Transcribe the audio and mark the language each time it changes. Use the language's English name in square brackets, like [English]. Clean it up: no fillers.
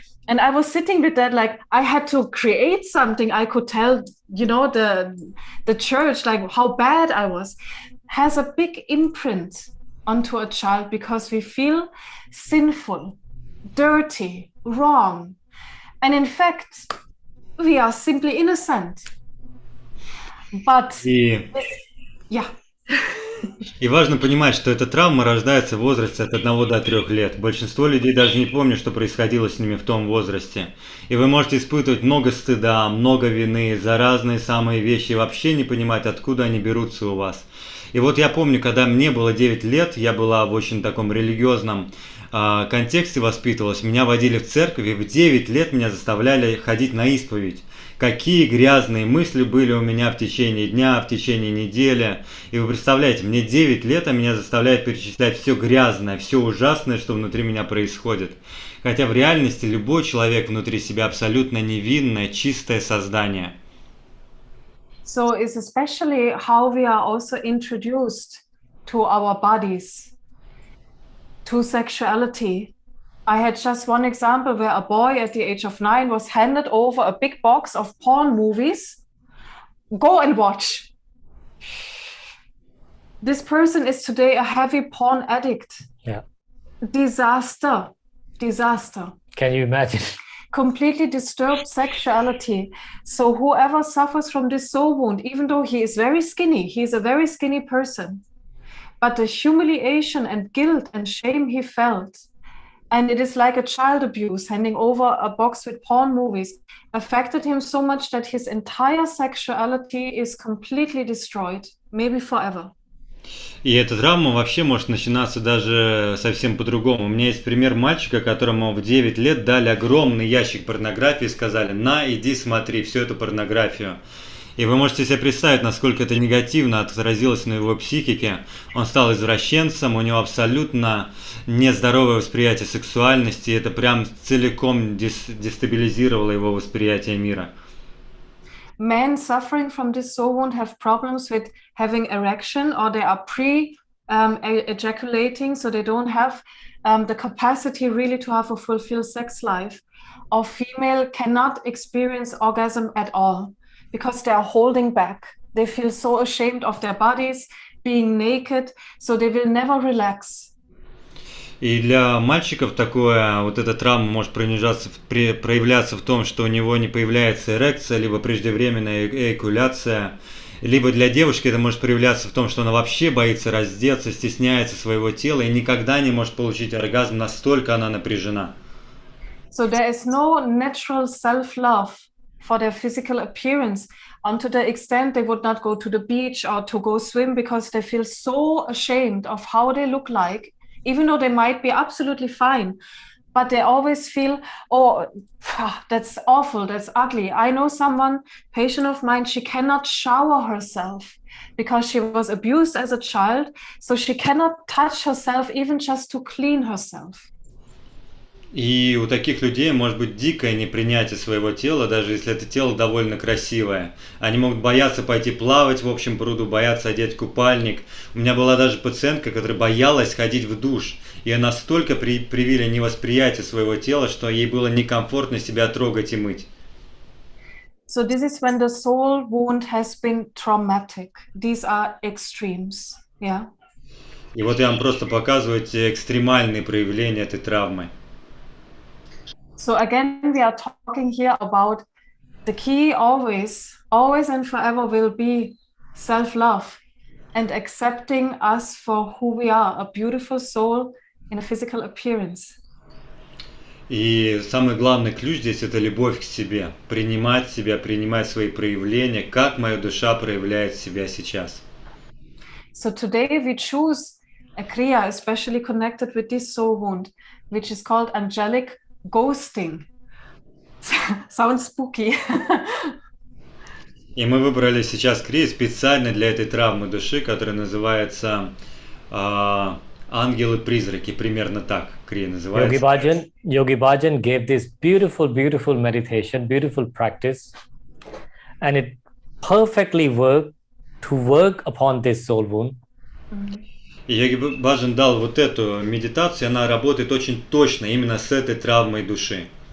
[English] And I was sitting with that, like I had to create something I could tell, the church, like how bad I was, has a big imprint onto a child because we feel sinful, dirty, wrong. And in fact, we are simply innocent. But, yeah. [Russian] И важно понимать, что эта травма рождается в возрасте от 1 до 3 лет. Большинство людей даже не помнят, что происходило с ними в том возрасте. И вы можете испытывать много стыда, много вины за разные самые вещи и вообще не понимать, откуда они берутся у вас. И вот я помню, когда мне было 9 лет, я была в очень таком религиозном контексте воспитывалась, меня водили в церковь, и в 9 лет меня заставляли ходить на исповедь. Какие грязные мысли были у меня в течение дня, в течение недели. И вы представляете, мне 9 лет, а меня заставляют перечислять все грязное, все ужасное, что внутри меня происходит. Хотя в реальности любой человек внутри себя абсолютно невинное, чистое создание. [English] So it's especially how we are also introduced to our bodies, to sexuality. I had just one example where a boy at the age of 9 was handed over a big box of porn movies. Go and watch. This person is today a heavy porn addict. Yeah. Disaster. Disaster. Can you imagine? Completely disturbed sexuality. So whoever suffers from this soul wound, even though he is very skinny, he's a very skinny person, but the humiliation and guilt and shame he felt, and it is like a child abuse, handing over a box with porn movies, affected him so much that his entire sexuality is completely destroyed, maybe forever. [Russian] И эта травма вообще может начинаться даже совсем по-другому. У меня есть пример мальчика, которому в 9 лет дали огромный ящик порнографии и сказали: на, иди смотри всю эту порнографию. И вы можете себе представить, насколько это негативно отразилось на его психике. Он стал извращенцем, у него абсолютно нездоровое восприятие сексуальности, и это прям целиком дестабилизировало его восприятие мира. [English] Men suffering from this soul wound have problems with having erection, or they are ejaculating, so they don't have the capacity really to have a fulfilled sex life. Or female cannot experience orgasm at all because they are holding back. They feel so ashamed of their bodies, being naked, so they will never relax. [Russian] И для мальчиков такое, вот эта травма может проявляться в том, что у него не появляется эрекция, либо преждевременная эякуляция, либо для девушки это может проявляться в том, что она вообще боится раздеться, стесняется своего тела и никогда не может получить оргазм, настолько она напряжена. [English] So there is no natural self-love for their physical appearance, to the extent they would not go to the beach or to go swim because they feel so ashamed of how they look like, even though they might be absolutely fine. But they always feel, oh, that's awful, that's ugly. I know someone, patient of mine, she cannot shower herself because she was abused as a child, so she cannot touch herself even just to clean herself. [Russian] И у таких людей может быть дикое непринятие своего тела, даже если это тело довольно красивое. Они могут бояться пойти плавать в общем пруду, бояться одеть купальник. У меня была даже пациентка, которая боялась ходить в душ. Ее настолько привили невосприятие своего тела, что ей было некомфортно себя трогать и мыть. [English] So this is when the soul wound has been traumatic. These are extremes, yeah. [Russian] И вот я вам просто показываю эти экстремальные проявления этой травмы. [English] So again, we are talking here about the key always and forever will be self-love and accepting us for who we are, a beautiful soul in a physical appearance. [Russian] И самый главный ключ здесь – это любовь к себе. Принимать себя, принимать свои проявления, как моя душа проявляет себя сейчас. [English] So today we choose a kriya especially connected with this soul wound, which is called angelic ghosting. Sounds spooky. [Russian] И мы выбрали сейчас крию специально для этой травмы души, которая называется «Ангелы-призраки». Примерно так крия называется. [English] Yogi Bhajan gave this beautiful meditation, beautiful practice, and it perfectly worked to work upon this soul wound. [Russian] И Йоги Баджан дал вот эту медитацию, она работает очень точно именно с этой травмой души.